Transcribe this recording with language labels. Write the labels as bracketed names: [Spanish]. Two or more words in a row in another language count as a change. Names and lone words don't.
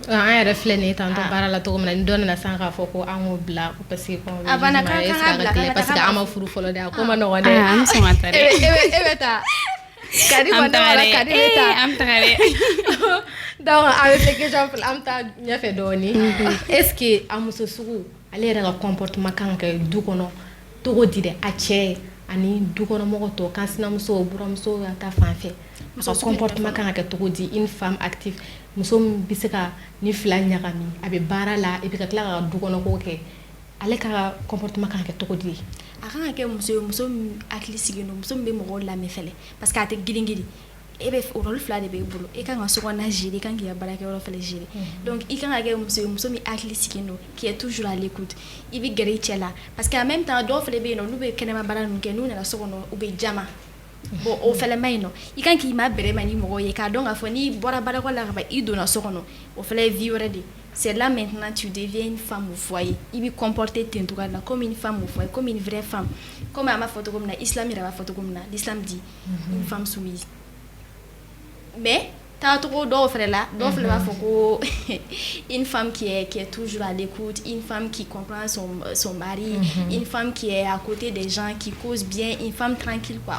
[Bambara] an yɛrɛ filɛ nin ye tantɔ baara la cogo min na ni dɔ nana sisan k'a fɔ ko an k'o bila [French] parce que [Bambara] a banna k'an ka bila [French] parce que [Bambara] an ma furu fɔlɔ dɛ a ko ma nɔgɔn dɛ an bɛ sɔn ka taa dɛ e bɛ taa kadi kɔni wala kadi bɛ taa an bɛ taga dɛ donc a bɛ fɛ question fila an bɛ taa ɲɛfɛ dɔɔni [French] est ce que [Bambara] a muso sugu ale yɛrɛ ka comportement kan ka kɛ du kɔnɔ togo di dɛ a cɛ ani dukɔnɔmɔgɔ tɔ kan sinamuso buramuso ka taa fan fɛ a ka comportement kan ka kɛ togo di [French] une femme active [Bambara] muso min bɛ se ka ni fila ɲagami a bɛ baara la [French] et puis [Bambara] ka tila ka dukɔnɔko kɛ ale ka comportement kan ka kɛ togo di a kan ka kɛ muso ye muso min hakili sigilen don muso min bɛ mɔgɔw lamɛn fɛnɛ [French] parce que [Bambara] a tɛ girin-girin e bɛ o rôle fila de b'e bolo e kan ka sokɔnɔna gérer i kan k'i ka baarakɛyɔrɔ fɛnɛ gérer donc i kan ka kɛ muso ye muso min hakili sigilen don [French] qui est toujours à l'écoute [Bambara] i bɛ gɛrɛ i cɛ la [French] parce que en même temps [Bambara] dɔw fɛnɛ bɛ yen nɔ n'u bɛ kɛnɛma baara ninnu kɛ n'u nana so kɔnɔ u bɛ jama bon o fɛnɛ ma ɲi nɔ i kan k'i ma bɛrɛ ma ni mɔgɔw ye k'a dɔn k'a fɔ n'i bɔra baarakɔ la ka ban i donna so kɔnɔ o fɛnɛ ye vie wɛrɛ de [French] c'est là maintenant tu deviens une femme au foyer. Il va comporter comme une femme au foyer, comme une vraie femme. Comme à ma photo comme l'islam, il a ma photo comme l'islam dit une femme soumise. Mais t'as trop d'offres là, une femme qui est toujours à l'écoute, une femme qui comprend son mari, une femme qui est à côté des gens, qui cause bien, une femme tranquille quoi.